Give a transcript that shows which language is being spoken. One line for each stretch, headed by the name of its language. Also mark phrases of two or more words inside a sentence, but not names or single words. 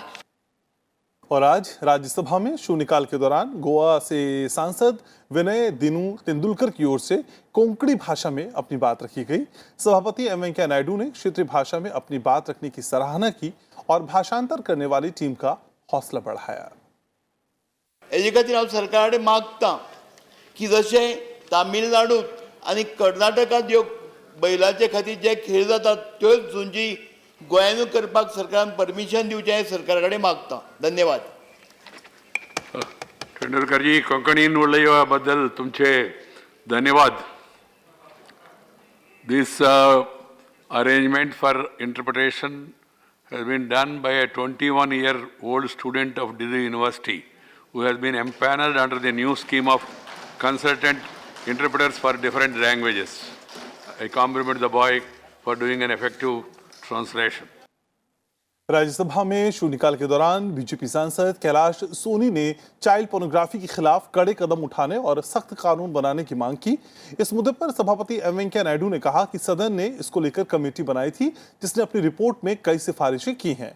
Hindi: और आज राज्यसभा में शून्यकाल के दौरान गोवा से सांसद विनय दिनू तेंदुलकर की ओर से कोंकणी भाषा में अपनी बात रखी गई। सभापति एम वेंकैया नायडू ने क्षेत्रीय भाषा में अपनी बात रखने की सराहना की और भाषांतर करने वाली टीम का हौसला बढ़ाया।
Konkani: हेजे खातीर हांव सरकाराकडे मागतां की जशें तामिळनाडूत आनी कर्नाटकांत ह्यो बैलाचे खातीर जे खेळ जातात त्योच झुंजी गोंयांतूय करपाक सरकारान परमिशन दिवचें हें सरकारा कडेन मागतां। धन्यवाद। तेंडुलकर जी, कोंकणीन उलयल्या बद्दल तुमचे धन्यवाद।
English: दिस arrangement for interpretation has been done by a 21-year-old student of Delhi University who has been empaneled under the new scheme of consultant interpreters for different languages. I compliment the boy for doing an effective translation.
Hindi: राज्यसभा में शून्यकाल के दौरान बीजेपी सांसद कैलाश सोनी ने
English: child pornography
Hindi: के खिलाफ कड़े कदम उठाने और सख्त कानून बनाने की मांग की। इस मुद्दे पर सभापति एम वेंकैया नायडू ने कहा कि सदन ने इसको लेकर कमेटी बनाई थी जिसने अपनी रिपोर्ट में कई सिफारिशें की हैं।